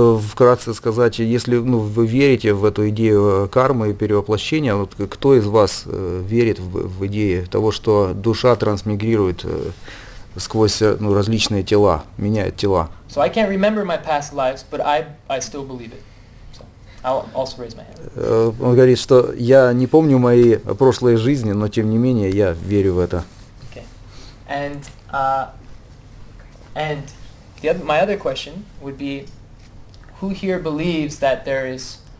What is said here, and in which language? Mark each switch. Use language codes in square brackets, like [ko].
[ru] Вкратце сказать, если, ну, вы верите в эту идею кармы и перевоплощения, вот кто из вас верит в идею того, что душа трансмигрирует сквозь, ну, различные тела, меняет тела? [en] So I can't remember my past lives, but I still believe it. So I'll also raise my hand. [ru] Он говорит, что я не помню мои прошлые жизни, но тем не менее я верю в это. [en] Okay. And my other question would be, who here believes that there is